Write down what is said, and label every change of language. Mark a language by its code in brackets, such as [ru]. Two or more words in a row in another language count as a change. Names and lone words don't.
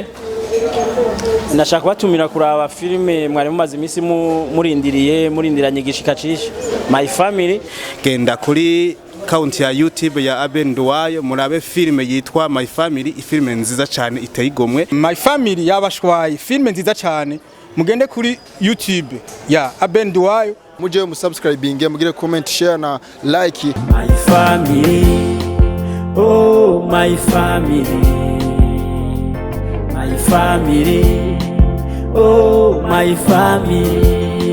[rn] Nashaka batumira kuraba filme mwari mumaze imisi murindiranye gishikacisha My Family. Genda kuri account ya YouTube ya Abel Nduwayo murabe filme yitwa My Family, ifilme nziza cyane iteye igomwe. My Family yabashwaye filme nziza cyane mugende kuri YouTube ya Abel Nduwayo muje musubscribinge mugire [en] comment share [rn] na like. [en] My family. Oh, my family. My family. Oh, my family.